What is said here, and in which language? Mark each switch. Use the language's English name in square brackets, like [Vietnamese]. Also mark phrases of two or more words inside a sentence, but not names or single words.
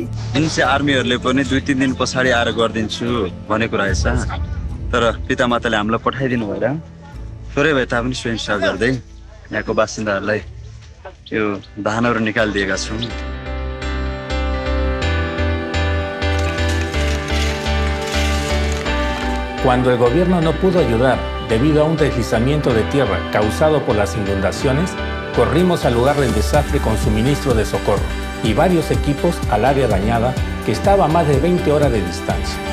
[Nepali] एनसी आर्मीहरुले पनि 2-3 दिन पछाडी आएर गर्दिन्छु भनेको रहेछ तर पितामाताले हामीलाई पठाइदिनु भएर थोरै भए तापनि स्वयंसेवा गर्दै यहाँको बासिन्दाहरुलाई यो धानहरु निकाल्दिएका छौं। [Spanish] Cuando el gobierno no pudo ayudar debido a un deslizamiento de tierra causado por las inundaciones, corrimos al lugar del desastre con suministro de socorro y varios equipos al área dañada que estaba a más de 20 horas de distancia.